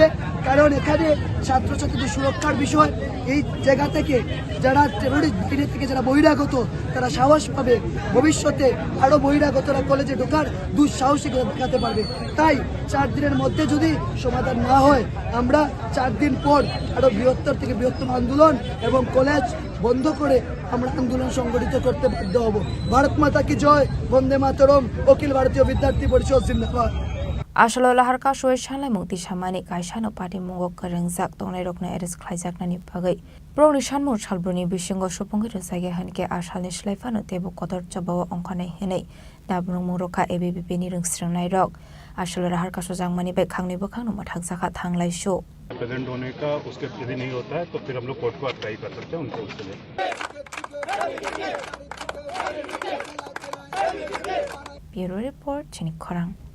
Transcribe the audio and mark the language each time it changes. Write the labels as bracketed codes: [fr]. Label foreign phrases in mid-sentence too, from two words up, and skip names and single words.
[bn] কারণ এখানে ছাত্রছাত্রীদের সুরক্ষার বিষয়, এই জায়গা থেকে যারা টেরোরিস্ট বাইরে থেকে যারা বহিরাগত তারা সাহস পাবে, ভবিষ্যতে আরও বহিরাগতরা কলেজে ঢোকার দুঃসাহসিকতা দেখাতে পারবে। তাই 4 দিনের মধ্যে যদি সমাধান না হয় আমরা 4 দিন পর আরও বৃহত্তর থেকে বৃহত্তম আন্দোলন এবং কলেজ বন্ধ করে আমরা আন্দোলন সংগঠিত করতে বাধ্য হব। [hi] भारत माता की जय, [bn] বন্দে মাতরম, অখিল ভারতীয় বিদ্যার্থী পরিষদ জিন্দাবাদ। [trp] Ashalo lahar ka shoy shalai mungti shamani kaishano party mungok karengjak tongnai rokna eres khlaijaknani bagai proni shanmo chalbroni bisingo supongir sage hanke ashalni shlaifano tebo kodor chabawa ongkhanai henai dabrung moroka ABBP ni rungsringnai rok ashalo lahar ka sojangmani bai khangni bokhangno mathakjaka thanglai sho [hi] प्रेजेंट होने का उसके यदि नहीं होता है तो फिर हम लोग कोर्ट को अप्लाई कर सकते हैं उनको उसके लिए। [en] Bureau Report, Chini Khorang.